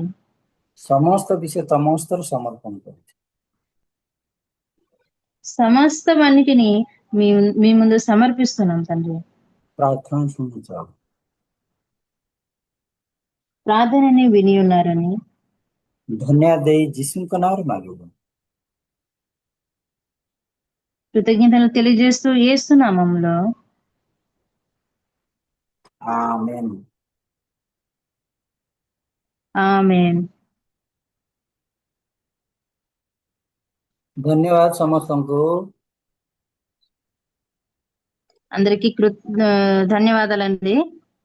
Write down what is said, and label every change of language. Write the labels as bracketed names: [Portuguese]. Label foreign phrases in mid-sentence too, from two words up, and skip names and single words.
[Odia] ସମସ୍ତ ବିଷୟ ତମ ହସ୍ତରେ ସମର୍ପଣ କରୁଛି। [Telugu] సమస్తమన్నిటిని మీ ముందు సమర్పిస్తున్నాం తండ్రి. [Odia] ପ୍ରାର୍ଥନା ଶୁଣୁଛ, [Telugu] ప్రార్థనని విని ఉన్నారని [Odia] ଧନ୍ୟବାଦ ଦେଇ ଯୀଶୁଙ୍କ ନାମରେ ମାଗିବୁ। [Telugu] కృతజ్ఞతలు తెలియజేస్తూ యేసు నామములో ఆమేన్। ఆమేన్. [Odia] ଧନ୍ୟବାଦ ସମସ୍ତଙ୍କୁ। [Telugu] అందరికీ ధన్యవాదాలండి.